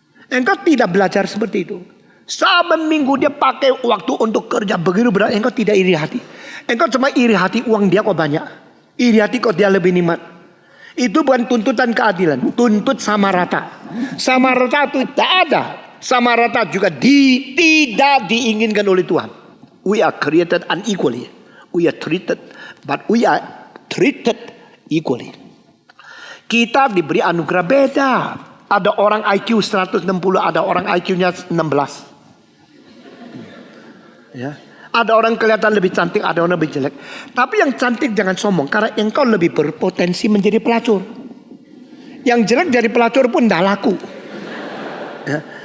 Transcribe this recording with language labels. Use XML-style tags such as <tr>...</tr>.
<id>Engkau tidak belajar seperti itu. Saban minggu dia pakai waktu untuk kerja begitu berat. Engkau tidak iri hati. Engkau cuma iri hati uang dia kok banyak. Iri hati kok dia lebih nikmat. Itu bukan tuntutan keadilan. Tuntut sama rata. Sama rata itu tidak ada. Sama rata juga tidak diinginkan oleh Tuhan.</id> <en>We are created unequally. We are treated, but we are treated equally.</en> <id>Kita diberi anugerah beda. Ada orang IQ 160, ada orang IQ-nya 16. Ya. Ada orang kelihatan lebih cantik, ada orang lebih jelek. Tapi yang cantik jangan sombong, karena engkau lebih berpotensi menjadi pelacur. Yang jelek jadi pelacur pun tidak laku. Ya.</id>